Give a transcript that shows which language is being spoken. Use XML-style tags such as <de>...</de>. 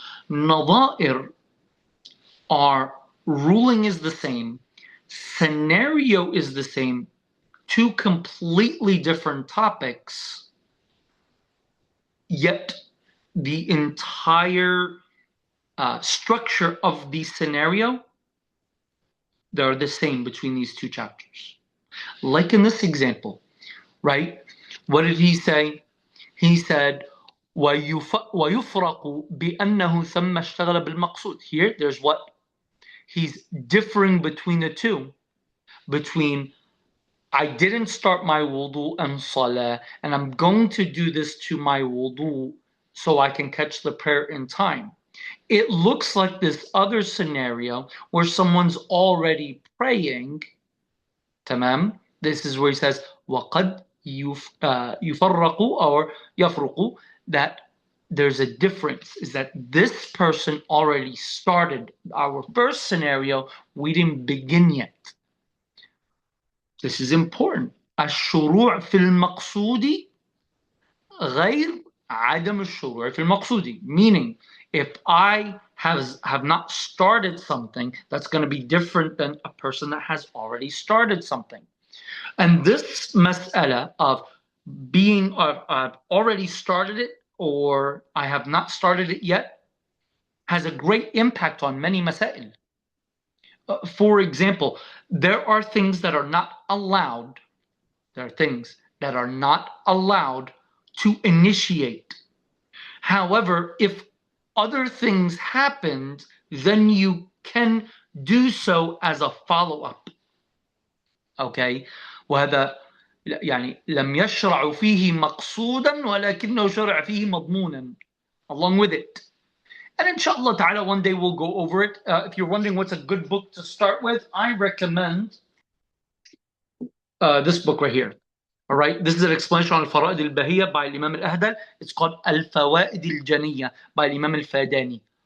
<en>Nada'ir are ruling is the same, scenario is the same, two completely different topics, yet the entire structure of the scenario, they're the same between these two chapters. Like in this example, right? What did he say? He said,</en> <ar>وَيُفْرَقُ بِأَنَّهُ ثَمَّ اشْتَغَلَ بِالْمَقْصُودِ.</ar> <en>Here, there's what? He's differing between the two. Between, I didn't start my wudu and salah, and I'm going to do this to my wudu so I can catch the prayer in time. It looks like this other scenario where someone's already praying. Tamam. This is where he says,</en> <ar>وَقَدْ يُفَرَّقُ</ar> <en>or</en> <ar>يَفْرُقُ,</ar> <en>that there's a difference, is that this person already started. Our first scenario, we didn't begin yet. This is important.</en> <ar>الشروع في المقصود غير عدم الشروع في المقصود.</ar> <en>Meaning, if I have not started something, that's going to be different than a person that has already started something. And this mas'ala of being I've already started it or I have not started it yet has a great impact on many masail. For example, there are things that are not allowed. There are things that are not allowed to initiate. However, if other things happened, then you can do so as a follow-up. Okay?</en> <ar>وهذا يعني لم يشرع فيه مقصودا ولكنه شرع فيه مضمونا.</ar> <en>Along with it. And inshallah ta'ala, one day we'll go over it. If you're wondering what's a good book to start with, I recommend this book right here. All right, this is an explanation on Al-Fara'id al-Bahiyya by Imam al-Ahdal. It's called Al-Fawaid al-Janiyya by Imam al-Fadani.</en>